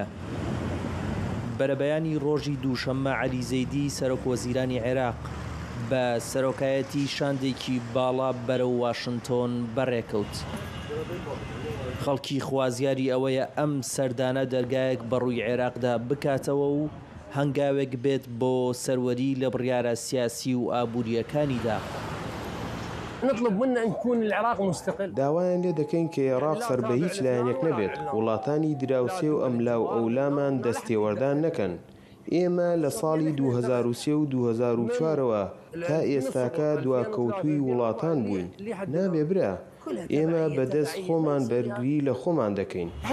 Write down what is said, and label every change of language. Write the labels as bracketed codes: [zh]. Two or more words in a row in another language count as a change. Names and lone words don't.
[ckb] بەرەبەیانی ڕۆژی دووشەممە عەلی زەیدی سەرۆکوەزیرانی عێراق بە سەرۆکایەتی شاندێکی باڵا بەرەو واشنگتۆن بەڕێکەوت. خەڵکی خوازیاری ئەوەیە ئەم سەردانە دەرگایەک بەڕووی عێراقدا بکاتەوە و هەنگاوێک بێت بۆ سەروەری لە بڕیارە سیاسی و ئابووریەکانیدا. [ar] نطلب منا أن يكون العراق مستقل. [ckb] داوایان لێ دەکەین کە عێراق سەر بە هیچ لایەنێک نەبێت، وڵاتانی دراوسێ و ئەملاو ئەولامان دەستێوەردان نەکەن. ئێمە لە ساڵی 2003 و 2004ەوە تا ئێستاکە دواکەوتووی وڵاتان بووین. نابێ برا، ئێمە بەدەست خۆمان بەرگری لە خۆمان دەکەین.